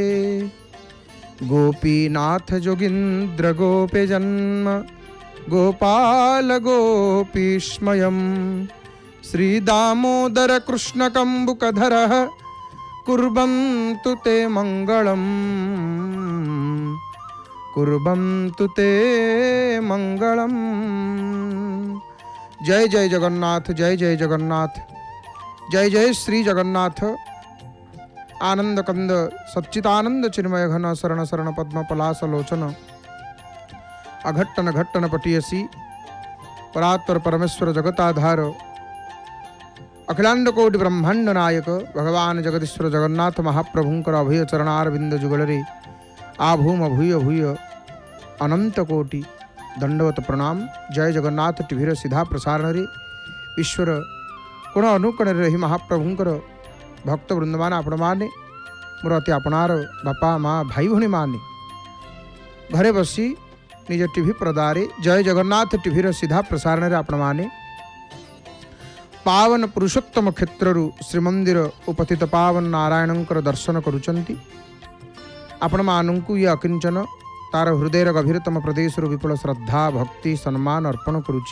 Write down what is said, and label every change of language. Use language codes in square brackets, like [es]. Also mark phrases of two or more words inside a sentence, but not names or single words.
[sa] गोपीनाथ जोगीन्द्र गोपे जन्म गोपाल गोपीस्मयं श्रीदामोदर कृष्ण कंबुकधरः कुर्वन्तु ते मंगलम् कुर्वन्तु ते मंगलम्। जय जय जगन्नाथ जय जय जगन्नाथ जय जय श्री जगन्नाथ। आनंद कंद सच्चिदानंद चिन्मय घन शरण शरण पद्म पलास लोचन अघट्टन घट्टन पटियसी परात्पर परमेश्वर जगताधार अखिलांड कोटि ब्रह्मांड नायक भगवान जगदीश्वर जगन्नाथ [or] ମହାପ୍ରଭୁଙ୍କର ଅଭୟ ଚରଣାରବିନ୍ଦ ଯୁଗଳରେ ଆଭୂମ ଭୂୟ ଭୂୟ ଅନନ୍ତ କୋଟି ଦଣ୍ଡବତ ପ୍ରଣାମ। ଜୟ ଜଗନ୍ନାଥ ଟିଭିର ସିଧା ପ୍ରସାରଣ ରେ ଈଶ୍ୱର କୋଣ ଅନୁକୋଣ ରହି ମହାପ୍ରଭୁଙ୍କର ଭକ୍ତ ବୃନ୍ଦ ମାନ ଆପଣ ମାନେ ମୋର ଅତି ଆପଣାର ବାପା ମାଁ ଭାଇ ଭଣୀ ମାନେ ଘରେ ବସି ନିଜ ଟିଭି ପରଦାରେ ଜୟ ଜଗନ୍ନାଥ ଟିଭିର ସିଧା ପ୍ରସାରଣ ରେ ଆପଣ ମାନେ ପାବନ ପୁରୁଷୋତ୍ତମ କ୍ଷେତ୍ରୁ ଶ୍ରୀମନ୍ଦିର ଉପସ୍ଥିତ ପାବନ ନାରାୟଣଙ୍କର ଦର୍ଶନ କରୁଛନ୍ତି। ଆପଣ ମାନୁ ଏ ଅକିଞ୍ଚନ ତାର ହୃଦୟ ଗଭୀରତମ ପ୍ରଦେଶ ବିପୁଳ ଶ୍ରଦ୍ଧା ଭକ୍ତି ସମ୍ମାନ ଅର୍ପଣ କରୁଛି।